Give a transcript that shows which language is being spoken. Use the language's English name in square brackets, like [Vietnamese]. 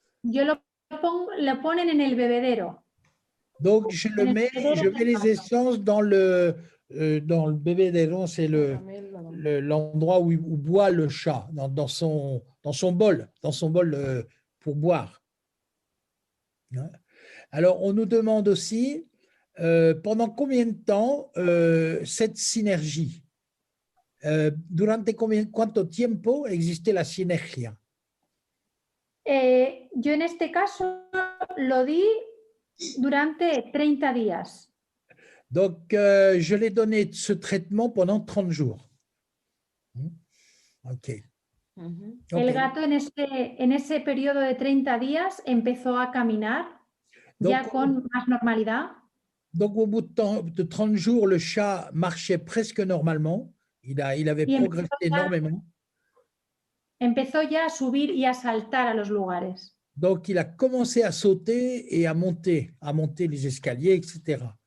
[Spanish] Yo lo ponen en el bebedero. [French] Donc, je mets les essences dans le bébédéron, c'est l'endroit où boit le chat, dans son bol pour boire. Alors, on nous demande aussi, pendant combien de temps cette synergie? [Spanish] ¿Durante cuánto tiempo existe la sinergia? Yo en este caso lo di durante 30 días. [French] Donc, je l'ai donné ce traitement pendant 30 jours. OK. [Spanish] El gato en ese periodo de 30 días empezó a caminar ya con más normalidad. [French] Donc, au bout de 30 jours, le chat marchait presque normalement. Il avait progressé énormément. [Spanish] Empezó ya a subir y a saltar a los lugares. [French] Donc, il a commencé à sauter et à monter les escaliers, etc.